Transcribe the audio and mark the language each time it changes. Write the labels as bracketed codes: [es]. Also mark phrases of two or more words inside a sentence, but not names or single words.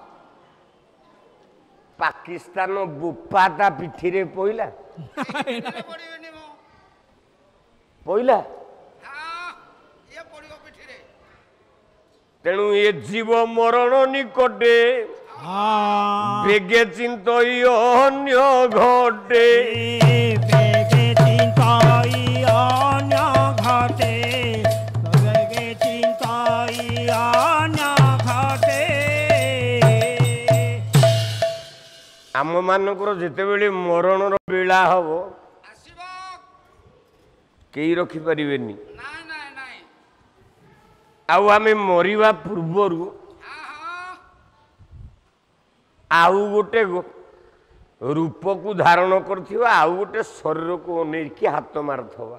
[or] ପାକିସ୍ତାନ ବୋପା ତା ପିଠିରେ ପଇଲା ପଡ଼ିବେନି ମୁଁ। ପଇଲା। ଇଏ ପଡ଼ିବ ପିଠିରେ। ତେଣୁ ଏ ଜୀବ ମରଣ ନିକଟେ ହଁ ବେଗେ ଚିନ୍ତଇ ଅନ୍ୟ ଘଟେ। ବେଗେ ଚିନ୍ତଇ ଅନ୍ୟ ଘଟେ, ବେଗେ ଚିନ୍ତଇ ଅନ୍ୟ ଘଟେ। ଆମମାନଙ୍କର ଯେତେବେଳେ ମରଣର ବେଳା ହବ ଆସିବ। କେହି ରଖିପାରିବେନି। ନାଇଁ ନାଇଁ ନାଇଁ। ଆଉ ଆମେ ମରିବା ପୂର୍ବରୁ ଆଉ ଗୋଟେ ରୂପକୁ ଧାରଣ କରିଥିବା, ଆଉ ଗୋଟେ ଶରୀରକୁ ଅନେଇକି ହାତ ମାରୁଥିବା।